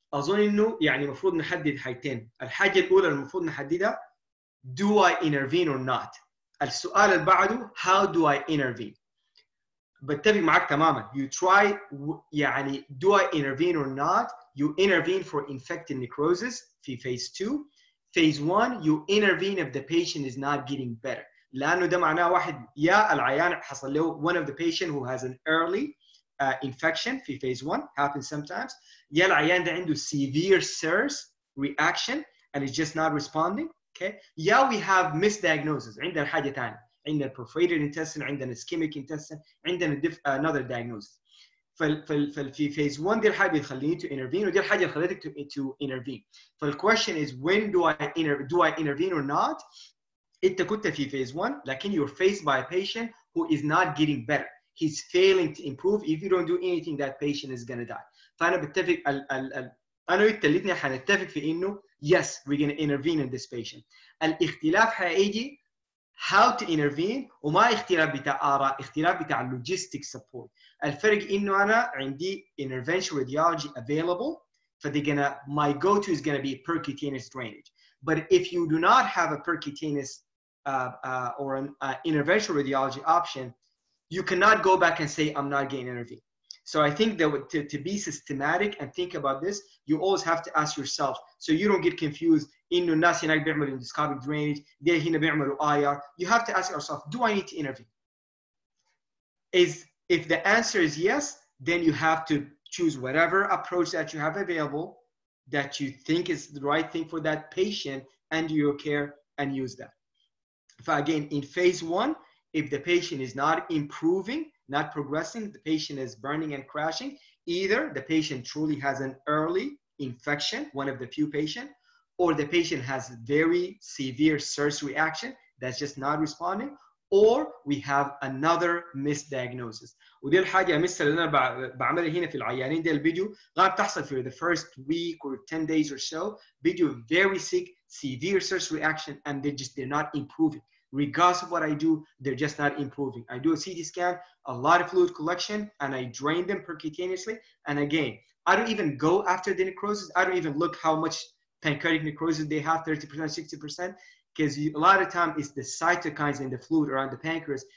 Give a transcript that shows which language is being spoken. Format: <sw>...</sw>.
<ar>اظن انه يعني المفروض نحدد حاجتين. الحاجه الاولى المفروض نحددها</ar> <en>do I intervene or not.</en> <ar>السؤال اللي بعده</ar> <en>how do I intervene.</en> <ar>بتفق معاك تماما.</ar> <en>You try يعني do I intervene or not. You intervene for infected necrosis في phase 2. Phase 1 you intervene if the patient is not getting better.</en> <ar>لأنه ده معناه واحد يا العيان حصل له</ar> <en>one of the patient who has an early infection في phase 1 happens sometimes.</en> <ar>يا العيان ده عنده</ar> <en>severe SIRS reaction and is just not responding. Okay. Yeah, we have misdiagnosis.</en> <ar>عندنا حاجة ثانية.</ar> <en>عندنا perforated intestine, عندنا ischemic intestine, عندنا another diagnosis.</en> <ar>في phase 1 دي الحاجة اللي تخليني</ar> <en>to intervene</en> <ar>ودي الحاجة اللي خلتك to intervene.</ar> <en>فالquestion is when do I intervene or not?</en> <ar>انت كنت في</ar> <en>phase 1 لكن you're faced by a patient who is not getting better. He's failing to improve. If you don't do anything, that patient is gonna die.</en> <ar>فأنا بتفق أنا وأنت الاثنين حنتفق في إنه</ar> <en>yes, we're gonna intervene in this patient.</en> <ar>الاختلاف حيجي</ar> <en>how to intervene</en> <ar>وما اختلاف بتاع آراء، اختلاف بتاع logistic support. الفرق إنه أنا عندي</ar> <en>intervention radiology available my go-to is gonna be percutaneous drainage. But if you do not have a percutaneous or an interventional radiology option, you cannot go back and say I'm not going to intervene. So I think that to be systematic and think about this, you always have to ask yourself so you don't get confused.</en> <ar>إنه الناس هناك بيعملوا endoscopic drainage، ده هنا بيعملوا IR.</ar> <en>You have to ask yourself, do I need to intervene? If the answer is yes, then you have to choose whatever approach that you have available that you think is the right thing for that patient and your care and use that. So again, in phase 1, if the patient is not improving, not progressing, the patient is burning and crashing, either the patient truly has an early infection, one of the few patients, or the patient has very severe SIRS reaction that's just not responding, or we have another misdiagnosis.</en> <ar>ودي الحاجة مثل اللي أنا بعملها هنا في العيانين ده الفيديو غالبا تحصل في</ar> <en>the first week or 10 days or so. Video very sick, severe SIRS reaction, and they're not improving. Regardless of what I do, they're just not improving. I do a CT scan, a lot of fluid collection, and I drain them percutaneously. And again, I don't even go after the necrosis. I don't even look how much pancreatic necrosis they have, 30%, 60%, because a lot of time it's the cytokines in the fluid around the pancreas.</en>